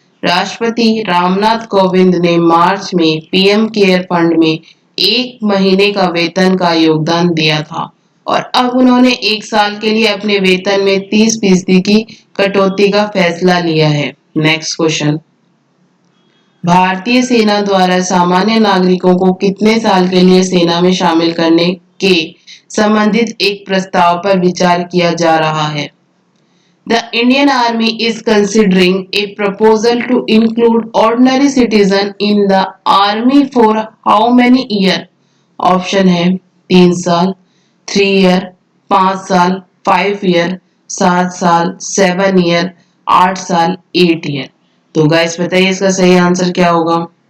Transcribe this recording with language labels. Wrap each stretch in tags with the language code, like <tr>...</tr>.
<hi>राष्ट्रपति रामनाथ कोविंद ने मार्च में पीएम केयर फंड में 1 महीने का वेतन का योगदान दिया था और अब उन्होंने 1 साल के लिए अपने वेतन में 30% की कटौती का फैसला लिया है। Next question. भारतीय सेना द्वारा सामान्य नागरिकों को कितने साल के लिए सेना में शामिल करने के संबंधित एक प्रस्ताव पर विचार किया जा रहा है?</hi> <en>The Indian Army is considering a proposal to include ordinary citizens in the army for how many years?</en> <hi>Option है 3 साल, 3 ईयर, 5 साल, 5 ईयर, 7 साल, 7 ईयर, 8 साल, 8 ईयर। तो गाइस बताइए इसका सही आंसर क्या होगा?</hi>